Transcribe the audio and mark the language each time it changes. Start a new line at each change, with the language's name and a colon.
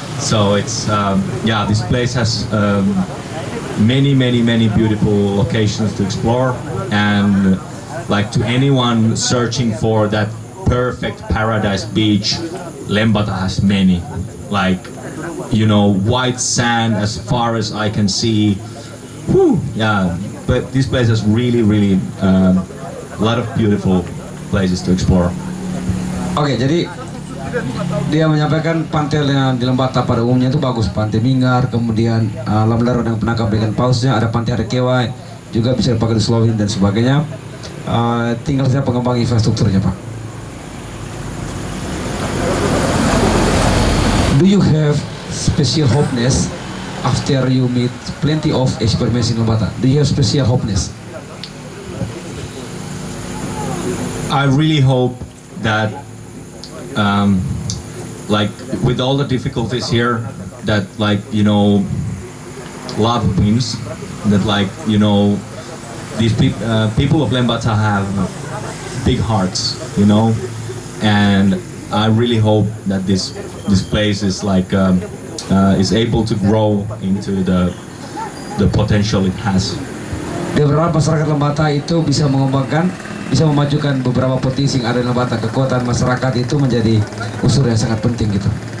English: So it's yeah, this place has many beautiful locations to explore, and like to anyone searching for that perfect paradise beach, Lembata has many. Like, you know, white sand as far as I can see. Whew, yeah, but this place has really a lot of beautiful places to explore.
Indonesian: Oke, jadi dia menyampaikan pantai yang di Lembata pada umumnya itu bagus. Pantai Minggar, kemudian Lamdaro yang penangkap ikan pausnya, ada pantai Arekewa, juga bisa dipakai di Slovin dan sebagainya. Tinggal saja pengembang infrastrukturnya, Pak.
English: Do you have special hopeness after you meet plenty of experiments in Lembata? Do you have special hopeness? I really hope that like with all the difficulties here, that like, you know, love wins, that like, you know, these people of Lembata have big hearts, you know, and I really hope that this place is like is able to grow into the potential it has.
Indonesian: Dia berharap masyarakat Lembata itu bisa mengembangkan, bisa memajukan beberapa potensi yang ada di Lembata. Kekuatan masyarakat itu menjadi unsur yang sangat penting gitu.